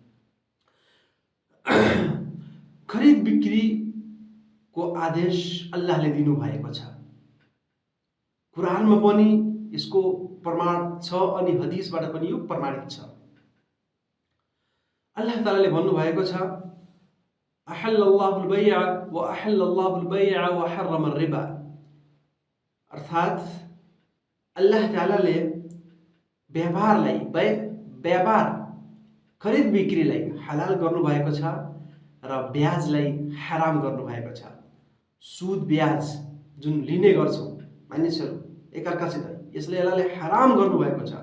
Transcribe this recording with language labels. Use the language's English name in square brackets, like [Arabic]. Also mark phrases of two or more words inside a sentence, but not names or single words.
[Nepali] खरीद बिक्रीको आदेश अल्लाहले दिनु भएको छ। कुरानमा पनि यसको प्रमाण छ अनि हदीसबाट पनि यो प्रमाणित छ। अल्लाह तालाले भन्नु भएको छ, [Arabic] أحل الله البيع و أحل الله البيع و حرم الربا, [Nepali] अर्थात अल्लाह तालाले व्यापारलाई, व्यापार खरीद बिक्रीलाई हलाल गर्नु भएको छ र ब्याजलाई हराम गर्नु भएको छ। सुद ब्याज जुन लिने गर्छौं मानिसहरू एकअर्कासित, यसले अल्लाहले हराम गर्नु भएको छ।